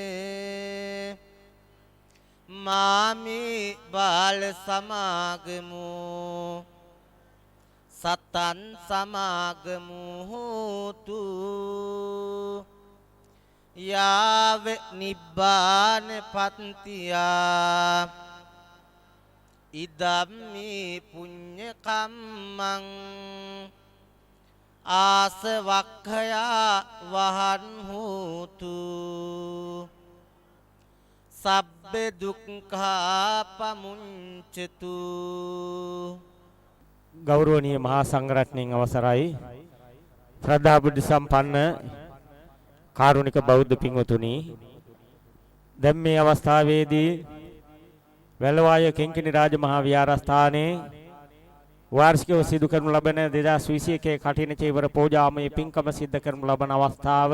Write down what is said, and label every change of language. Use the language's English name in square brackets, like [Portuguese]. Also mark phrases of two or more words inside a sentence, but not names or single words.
[Pali] මාමේ බාල සමාගමෝ සතන් සමාගමෝ හෝතු යාව නිබ්බාන පත්තියා ඉදම්මේ පුඤ්ඤ කම්මං ආසවක්ඛයා වහන් හෝතු සබ්බ දුක්ඛා පමුංචතු. [Sinhala] ගෞරවනීය මහා සංඝරත්නයන් අවසරයි. ශ්‍රද්ධා බුද්ධ සම්පන්න කාරුණික බෞද්ධ පින්වතුනි, දැන් මේ අවස්ථාවේදී වැල්වාය කෙන්කිණි රාජමහා විහාරස්ථානයේ වාර්ෂිකව සිදු කරනු ලබන 2021 කඨින චේවර පූජාමය පින්කම සිද්ධ කරනු ලබන අවස්ථාව.